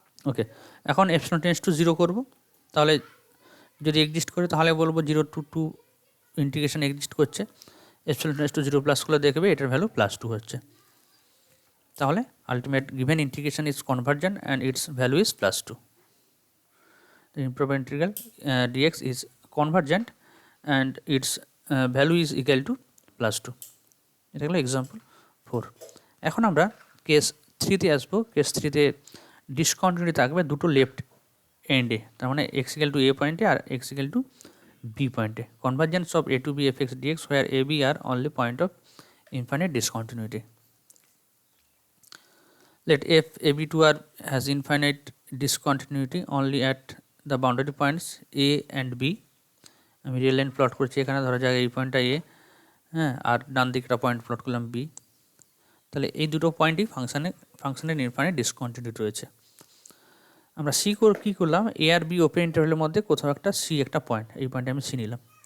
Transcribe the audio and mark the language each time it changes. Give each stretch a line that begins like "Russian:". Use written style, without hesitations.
Bangla: ওকে, এখন epsilon tends to 0 করব, তাহলে যদি এক্সিস্ট করে তাহলে বলবো 0 টু 2 ইন্টিগ্রেশন এক্সিস্ট করছে। এপসিলন টেন্স টু 0 প্লাস করলে দেখবে এটার ভ্যালু +2 হচ্ছে। তাহলে ultimate given integration
English: Is convergent and its value is +2। The improper integral dx is convergent and its value is equal to +2.
Bangla: এটা হলো এক্সাম্পল 4। এখন আমরা কেস 3তে আসবো। কেস 3তে ডিসকন্টিনিউটি থাকবে দুটো লেফট এন্ডে, তার মানে x equal to a পয়েন্টে আর x equal to b পয়েন্টে।
English: কনভার্জেন্স অফ a to b fx dx where a b are only point of infinite discontinuity. Let f a b 2 are has infinite discontinuity only at the boundary points a and b.
Bangla: আমি real line plot করছি এখানে, ধরা যাক এই পয়েন্টটা এ, হ্যাঁ, আর ডান দিকটা point plot করলাম বি। তাহলে এই দুটো পয়েন্টই ফাংশনের ইনফাইনাইট ডিসকন্টিনিউটি রয়েছে। আমরা সি কী করলাম, এ আর বি ওপেন ইন্টারভ্যালের মধ্যে কোথাও একটা সি একটা পয়েন্ট, এই পয়েন্টে আমি সি নিলাম।